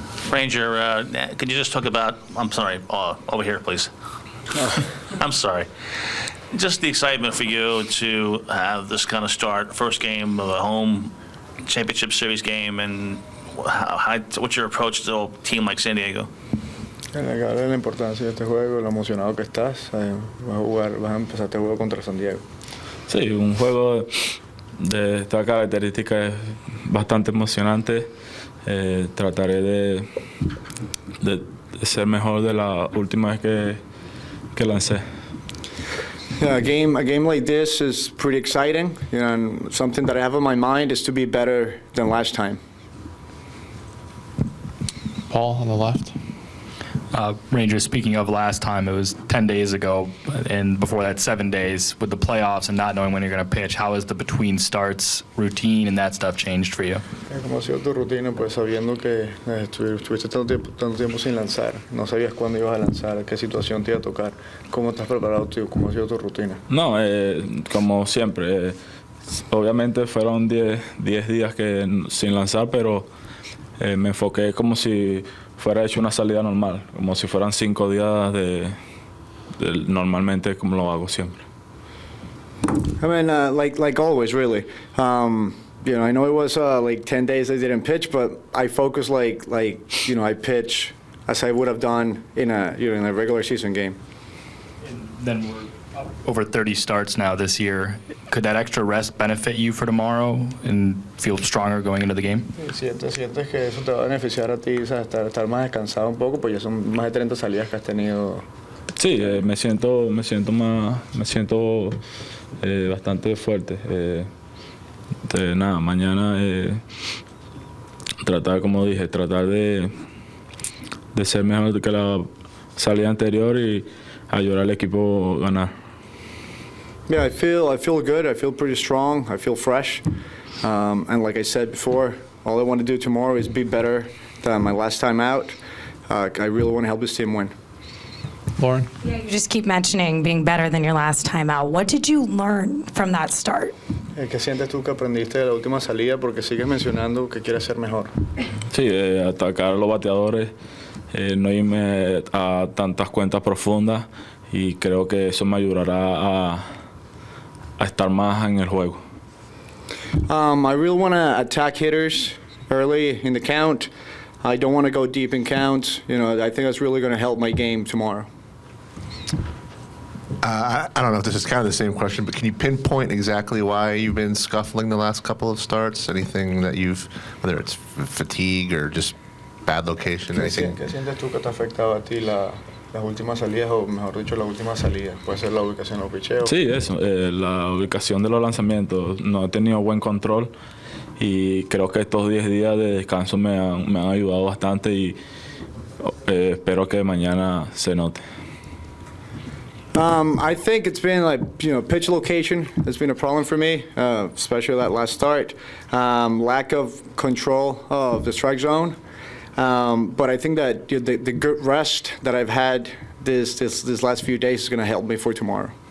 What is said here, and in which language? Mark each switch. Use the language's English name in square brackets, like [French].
[English] Ranger, could you just talk about, I'm sorry, over here, please. I'm sorry. Just the excitement for you to have this kind of start, first game of a home championship series game, and what's your approach to a team like San Diego? [Spanish] La importancia de este juego, lo emocionado que estás, vas a empezar este juego contra San Diego. Sí, un juego de esta característica es bastante emocionante. Trataré de ser mejor de la última vez que lancé. [English] Yeah, a game like this is pretty exciting. You know, and something that I have on my mind is to be better than last time. Paul on the left. Rangers, speaking of last time, it was 10 days ago, and before that 7 days. With the playoffs and not knowing when you're going to pitch, how has the between starts routine and that stuff changed for you? [Spanish] ¿Cómo ha sido tu rutina? Pues sabiendo que estuviste tanto tiempo sin lanzar, no sabías cuándo ibas a lanzar, qué situación te iba a tocar. ¿Cómo estás preparado tú? ¿Cómo ha sido tu rutina? No, como siempre, obviamente fueron 10 días sin lanzar, pero me enfoqué como si fuera hecho una salida normal, como si fueran 5 días de normalmente como lo hago siempre. [English] I mean, like always, really. You know, I know it was like 10 days I didn't pitch, but I focus like you know, I pitch as I would have done in a regular season game. And then we're over 30 starts now this year. Could that extra rest benefit you for tomorrow and feel stronger going into the game? [Spanish] ¿Sientes que eso te va a beneficiar a ti, estar más descansado un poco, pues ya son más de 30 salidas que has tenido? Sí, me siento bastante fuerte. Nada, mañana como dije, tratar de ser mejor que la salida anterior y ayudar al equipo a ganar. [English] Yeah, I feel good. I feel pretty strong. I feel fresh. And like I said before, all I want to do tomorrow is be better than my last time out. I really want to help this team win. Lauren? Yeah, you just keep mentioning being better than your last time out. What did you learn from that start? [Spanish] ¿Qué sientes tú que aprendiste de la última salida? Porque sigues mencionando que quieres ser mejor. Sí, atacar a los bateadores, no irme a tantas cuentas profundas, y creo que eso me ayudará a estar más en el juego. [English] I really want to attack hitters early in the count. I don't want to go deep in counts. You know, I think that's really going to help my game tomorrow. I don't know if this is kind of the same question, but can you pinpoint exactly why you've been scuffling the last couple of starts? Anything that whether it's fatigue or just bad location, anything? [Spanish] ¿Qué sientes tú que te ha afectado a ti las últimas salidas, o mejor dicho, la última salida? Puede ser la ubicación de los picheos. Sí, eso, la ubicación de los lanzamientos. No he tenido buen control y creo que estos 10 días de descanso me han ayudado bastante, y espero que mañana se note. [English] I think it's been pitch location has been a problem for me, especially that last start. Lack of control of the strike zone. But I think that the good rest that I've had this last few days is going to help me for tomorrow.